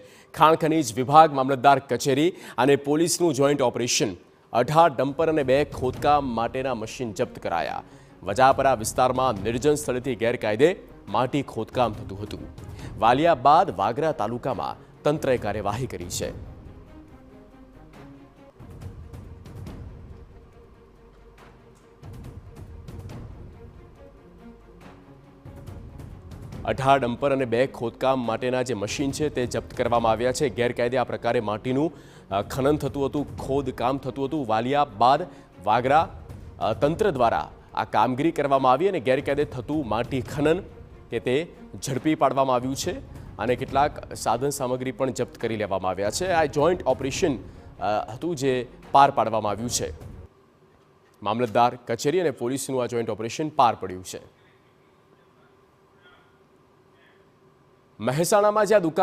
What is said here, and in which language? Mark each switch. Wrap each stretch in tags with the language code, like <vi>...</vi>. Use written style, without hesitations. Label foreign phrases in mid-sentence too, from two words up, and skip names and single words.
<gu>ખાણ ખનીજ વિભાગ, મામલતદાર કચેરી અને પોલીસનું</gu> <en>joint operation</en> <gu>18 ડમ્પર અને 2 ખોદકામ માટેના મશીન જપ્ત કરાયા। વજાપરા વિસ્તારમાં નિર્જન સ્થળેથી ગેરકાયદે માટી ખોદકામ થતું હતું। વાલિયા બાદ વાગરા તાલુકામાં તંત્રએ કાર્યવાહી કરી છે। અઠાર ડમ્પર ઔર 2 ખોદકામ માટેના જે મશીન છે તે જપ્ત કરવામાં આવ્યા છે। ગેરકાયદે આ પ્રકારે માટીનું ખનન થતું હતું, ખોદકામ થતું હતું। વાલિયા બાદ વાગરા તંત્ર દ્વારા આ કામગીરી કરવામાં આવી અને ગેરકાયદે થતું માટી ખનન કે તે ઝડપી પાડવામાં આવ્યું છે અને કેટલાક સાધન સામગ્રી પણ જપ્ત કરી લેવામાં આવ્યા છે। આ</gu> <en>joint operation</en> <gu>હતું જે પાર પાડવામાં આવ્યું છે। મામલતદાર કચેરી અને પોલીસનું આ</gu> <en>joint operation</en> <gu>પાર પડ્યું છે। મહેસાણામાં જ્યાં દુકાન</gu>